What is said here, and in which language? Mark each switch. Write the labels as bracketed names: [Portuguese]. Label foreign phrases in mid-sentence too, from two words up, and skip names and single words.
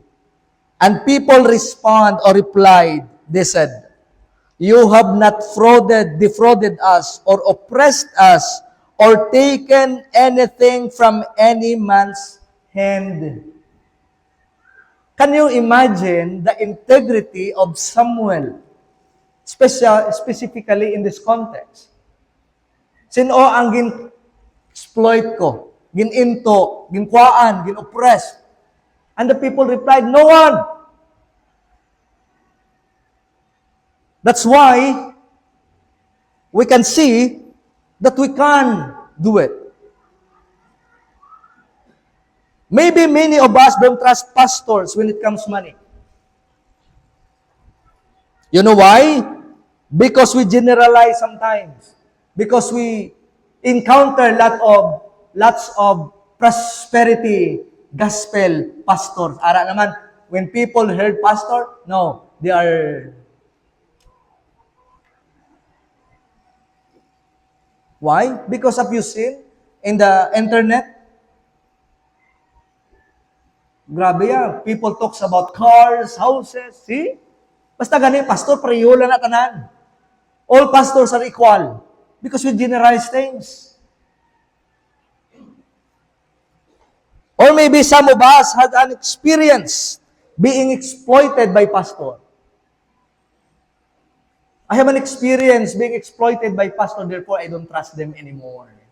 [English] And people replied, they said, You have not defrauded us, or oppressed us, or taken anything from any man's hand. Can you imagine the integrity of Samuel, specifically in this context? [Hiligaynon] Sino ang gin-exploit ko, gin-into, gin-kuaan, gin-oppress? [English] And the people replied, No one. That's why we can see that we can do it. Maybe many of us don't trust pastors when it comes to money. You know why? Because we generalize sometimes. Because we encounter lots of prosperity gospel pastors. [Hiligaynon] Ara naman, [English] when people heard pastor, no, they are... Why? Because of you sin in the internet. [Hiligaynon] Grabe yan. [English] People talks about cars, houses. See? [Hiligaynon] Basta ganun, pastor, pareho lang na tanan. [English] All pastors are equal. Because we generalize things. Or maybe some of us had an experience being exploited by pastor. I have an experience being exploited by pastor, therefore I don't trust them anymore.